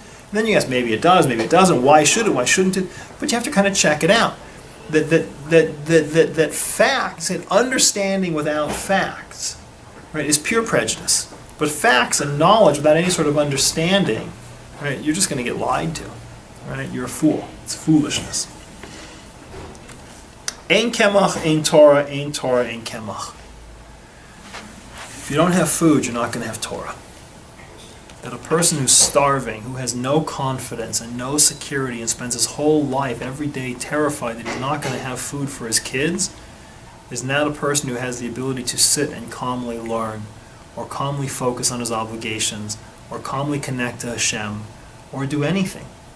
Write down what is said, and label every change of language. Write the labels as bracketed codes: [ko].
[en] And then you ask, maybe it does, maybe it doesn't. Why should it? Why shouldn't it? But you have to kind of check it out. That facts and understanding without facts, right, is pure prejudice. But facts and knowledge without any sort of understanding, right, you're just going to get lied to. Right? You're a fool. It's foolishness. [he] Ein kemach, ein Torah, ein Torah, ein kemach. [en] If you don't have food, you're not going to have Torah. That a person who's starving, who has no confidence and no security and spends his whole life every day terrified that he's not going to have food for his kids, is not a person who has the ability to sit and calmly learn, or calmly focus on his obligations, or calmly connect to Hashem, or do anything.